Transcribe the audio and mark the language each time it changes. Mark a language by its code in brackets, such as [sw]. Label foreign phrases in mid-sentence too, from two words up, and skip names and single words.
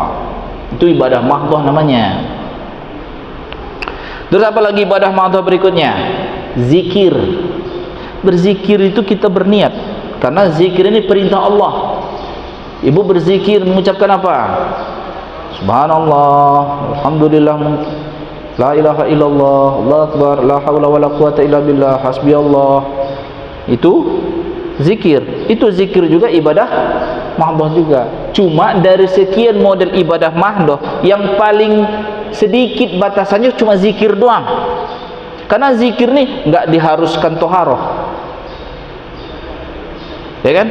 [id] Itu ibadah mahdhah namanya. Terus apa lagi ibadah mahdhah berikutnya? Zikir. Berzikir itu kita berniat, karena zikir ini perintah Allah. Ibu berzikir mengucapkan apa? [ar] سبحان الله، الحمد لله, لا إله إلا الله، الله أكبر، لا حول ولا قوة إلا بالله، حسبي الله. [id] Itu zikir. Itu zikir juga ibadah mahdhah juga. Cuma dari sekian model ibadah mahdhah yang paling sedikit batasannya cuma zikir doang. Karena zikir nih enggak diharuskan toharoh, ya kan?